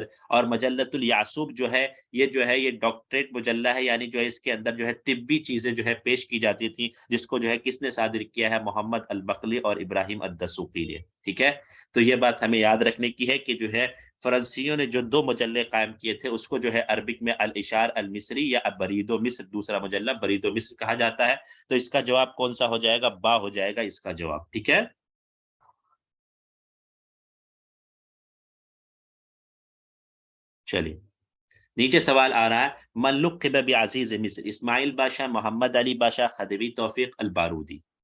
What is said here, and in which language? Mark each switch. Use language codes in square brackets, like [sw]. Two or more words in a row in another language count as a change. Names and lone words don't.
[ur] اور مجلۃ الیعصوب جو ہے یہ ڈاکٹریٹ مجلہ ہے، یعنی جو ہے اس کے اندر جو ہے طبی چیزیں جو ہے پیش کی جاتی تھیں، جس کو جو ہے کس نے صادر کیا ہے؟ محمد البقلی اور ابراہیم الدسوقی نے، ٹھیک ہے؟ تو یہ بات ہمیں یاد رکھنے کی ہے کہ جو ہے فرنسیوں نے جو 2 مجلے قائم کیے تھے اس کو جو ہے عربک میں الاشار المصری یا برید و مصر، دوسرا مجلہ برید و مصر کہا جاتا ہے۔ تو اس کا جواب کون سا ہو جائے گا؟ با ہو جائے گا اس کا جواب، ٹھیک ہے؟ چلیے نیچے سوال آ رہا ہے [ar] من لقب بعزیز مصر، [ur] اسماعیل بادشاہ، محمد علی بادشاہ، خدیوی توفیق، البارودی۔